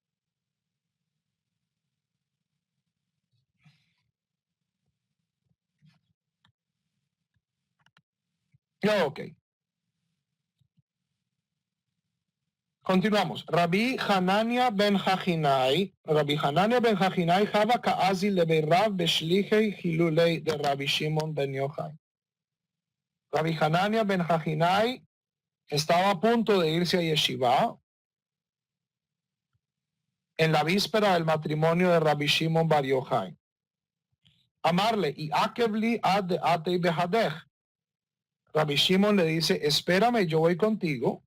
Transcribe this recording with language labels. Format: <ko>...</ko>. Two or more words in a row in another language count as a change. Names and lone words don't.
<es>Ok. Continuamos.</es> <arc>Rabbi Hanania ben Hachinai, הוה קא אזיל לבי רב בשילהי הילוליה ד Rabbi Shimon ben Yochai.</arc> <es>Rabbi Hanania ben Hachinai estaba a punto de irse a Yeshiva en la víspera del matrimonio de Rabbi Shimon bar Yochai.</es> <arc>אמר ליה איעכבי עד דאתינא בהדך.</arc> <es>Rabbi Shimon le dice, espérame, yo voy contigo.</es>